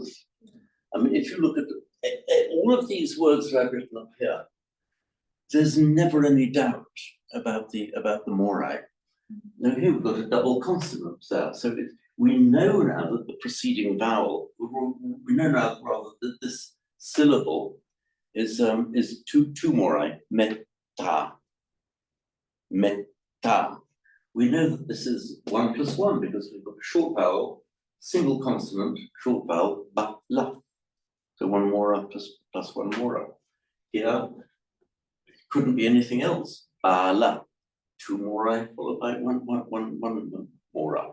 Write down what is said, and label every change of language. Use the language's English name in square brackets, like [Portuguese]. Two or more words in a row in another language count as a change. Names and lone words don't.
[English] I mean, if you look at all of these words that I've written up here, there's never any doubt about the morai. Now here we've got a double consonant there, so we know now that the preceding vowel, we know now rather that this syllable is two morai, metta, metta. We know that this is 1 plus 1 because we've got a short vowel, single consonant, short vowel, ba, la. So 1 mora plus 1 mora. Here, it couldn't be anything else. Ba, la. 2 morai followed by one mora.